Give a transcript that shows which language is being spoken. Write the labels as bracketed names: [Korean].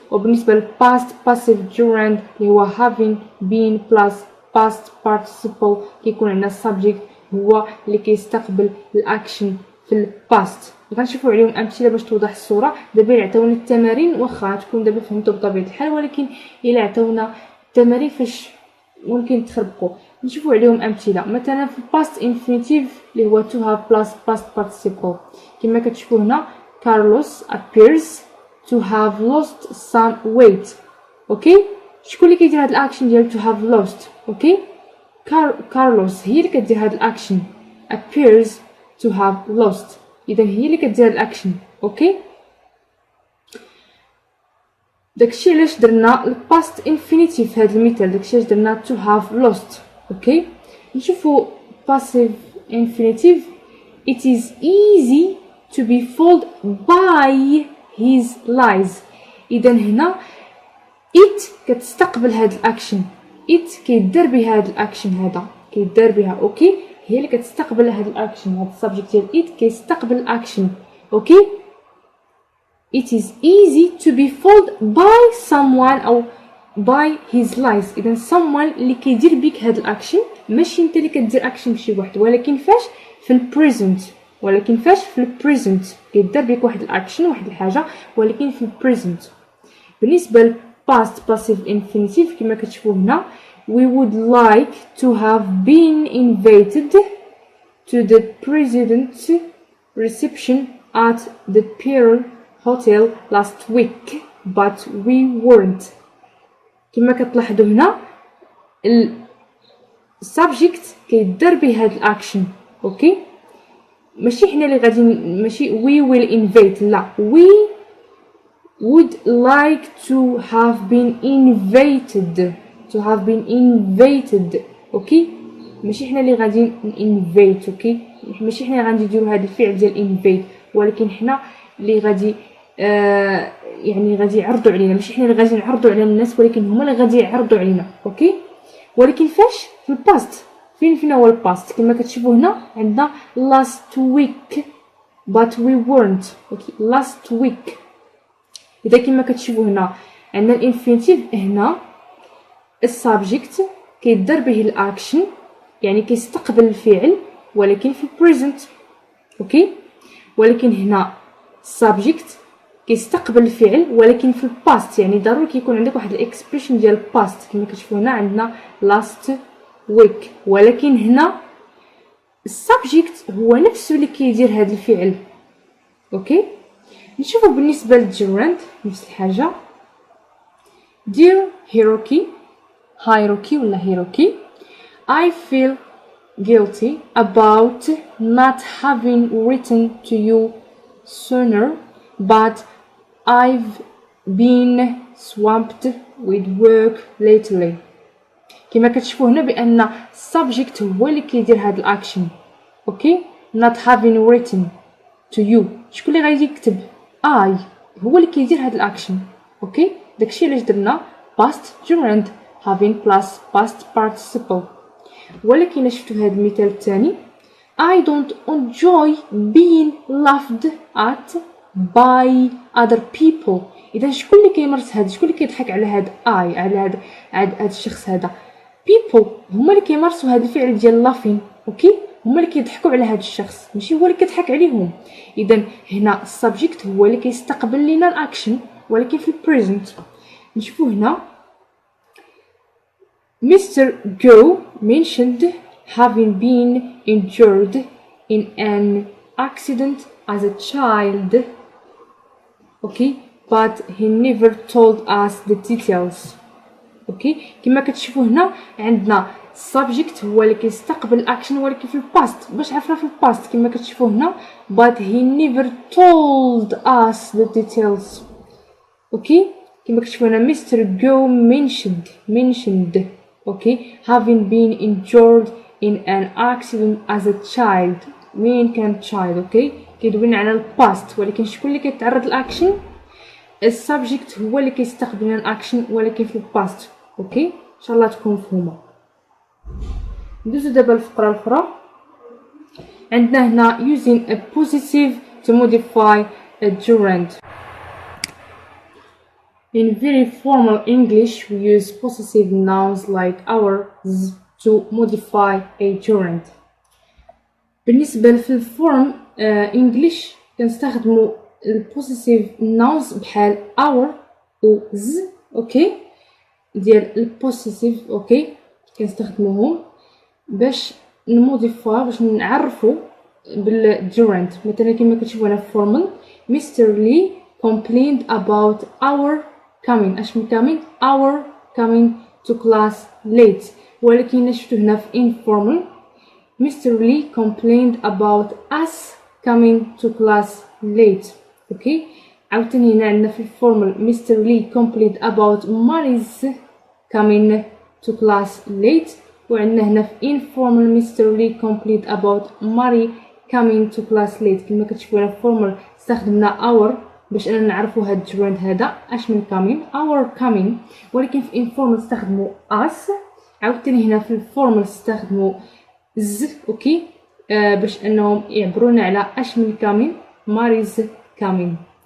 [Arabic] وبالنسبه للباست باسيف جيراند اللي هو [English] having been [Arabic] بلس باست بارتيسيبل كيكون عندنا السبجكت هو اللي كيستقبل الاكشن في الباست. غنشوفوا عليهم امثله باش توضح الصوره. دابا الا عطاونا التمارين واخا تكون دابا فهمتوا بطبيعه الحال، ولكن الا عطاونا التمارين فاش ممكن تخربقوا نشوفوا عليهم امثله. مثلا في الباست انفينيتيف اللي هو [English] to have plus past participle [Arabic] كما كتشوفوا هنا [English] Carlos appears to have lost some weight. [Arabic] اوكي شكون اللي كيدير هذا الاكشن ديال [English] to have lost؟ [Arabic] اوكي كارلوس هي اللي كدير هذا الاكشن [English] appears to have lost، [Arabic] اذا هي اللي كدير هذا الاكشن. اوكي داكشي علاش درنا الباست انفينيتيف في هذا المثال، داكشي علاش درنا [English] to have lost. [Arabic] اوكي نشوفوا [English] passive infinitive it is easy to be fooled by his lies. [Arabic] اذا هنا it كتستقبل هذا الاكشن، it كيدار بها هذا الاكشن، هذا كيدار بها اوكي هي اللي كتستقبل هذا الاكشن، هذا السبجكت ديال it كيستقبل الاكشن. [English] Okay it is easy to be fooled by someone او by his lies. [Arabic] اذا someone اللي كيدير بك هذا الاكشن، ماشي انت اللي كدير اكشن بشي واحد، ولكن فاش في البريزنت، ولكن فاش في البريزنت كيدار بك واحد الاكشن واحد الحاجه ولكن في البريزنت. بالنسبه ل [English] past passive infinitive [Arabic] كما كتشوفوا هنا [English] we would like to have been invited to the president's reception at the Pearl Hotel last week but we weren't. [Arabic] كما كتلاحظوا هنا السبجكت كيدار به هذا الاكشن. اوكي ماشي حنا اللي غادي، ماشي [English] we will invite، لا we would like to have been invited، to have been invited. [Arabic] اوكي ماشي حنا اللي غادي invite، اوكي ماشي حنا غادي نديروا هذا الفعل ديال invite، ولكن حنا اللي غادي يعني غادي يعرضوا علينا، ماشي حنا اللي غادي نعرضوا على الناس ولكن هما اللي غادي يعرضوا علينا. اوكي ولكن فاش في الباست، فين هو الباست؟ كما كتشوفوا هنا عندنا [English] last week but we weren't. Okay last week. [Arabic] اذا كما كتشوفوا هنا عندنا الانفينيتيف، هنا السبجكت كيدار به الاكشن يعني كيستقبل الفعل ولكن في البريزنت. اوكي ولكن هنا السبجكت كيستقبل الفعل ولكن في الباست، يعني ضروري كيكون عندك واحد الاكسبريشن ديال الباست. كما كتشوفوا هنا عندنا last week، ولكن هنا السبجكت هو نفسه اللي كيدير هذا الفعل. اوكي نشوفوا بالنسبه للجيراند نفس الحاجه. [English] dear Hiroki ولا Hiroki I feel guilty about not having written to you sooner but I've been swamped with work lately. [Arabic] كما كتشوفوا هنا بان subject هو اللي كيدير هاد الاكشن. [English] Okay not having written to you. [Arabic] شكون اللي غادي يكتب؟ I هو اللي كيدير هاد الاكشن. اوكي داكشي علاش درنا [English] past gerund having plus past participle. [Arabic] ولكن شفتوا هاد المثال الثاني [English] I don't enjoy being laughed at by other people. [Arabic] اذا شكون اللي كيمارس هذا؟ شكون اللي كيضحك على هاد على هاد الشخص هذا؟ people هما اللي كيمارسوا هذا الفعل ديال laughing. اوكي هما اللي كيضحكوا على هذا الشخص ماشي هو اللي كيضحك عليهم. اذا هنا السبجكت هو اللي كيستقبل لنا الاكشن ولكن في البريزنت. نشوفوا هنا Mr. [English] Go mentioned having been injured in an accident as a child. Okay, but he never told us the details. [Arabic] اوكي كما كتشوفوا هنا عندنا subject هو اللي كيستقبل action ولكن في الباست. باش عرفنا في الباست كما كتشوفوا هنا [English] but he never told us the details. [Arabic] اوكي كما كتشوفوا هنا Mr. [English] Go mentioned okay having been injured in an accident as a child. [Arabic] مين كان child؟ اوكي كيدوينا على الباست ولكن شكون اللي كيتعرض للاكشن؟ السبجكت هو اللي كيستقبل الاكشن ولكن في الباست. اوكي ان شاء الله تكون مفهومه. ندوزو دابا الفقره الاخرى. عندنا هنا [English] using a possessive to modify a gerund. In very formal English we use possessive nouns like ours to modify a gerund. [Arabic] بالنسبه في الفورم انجليش كنستخدموا البوسيسيف ناونز بحال our و z. اوكي ديال البوسيسيف اوكي كنستخدموهم باش نموديفاي باش نعرفوا بالجيرند. مثلا كما كتشوفوا هنا فورمال Mr. [English] Lee complained about our coming. [Arabic] اش من [English] coming؟ our coming to class late. [Arabic] ولكن شفتوا هنا في informal Mr. [English] Lee complained about us coming to class late. [Arabic] اوكي عاوتاني هنا عندنا في الفورمال Mr. [English] Lee complained about Mary's coming to class late. [Arabic] وعندنا هنا في informal Mr. [English] Lee complained about Mary coming to class late. [Arabic] كما كتشوفوا هنا في formal استخدمنا our باش اننا نعرفوا هاد الجيرند هذا اش من [English] coming our coming. [Arabic] ولكن في informal استخدموا us. عاوتاني هنا في الفورمال استخدموا z. اوكي باش انهم يعبرونا على اش من coming [English] Mary's coming.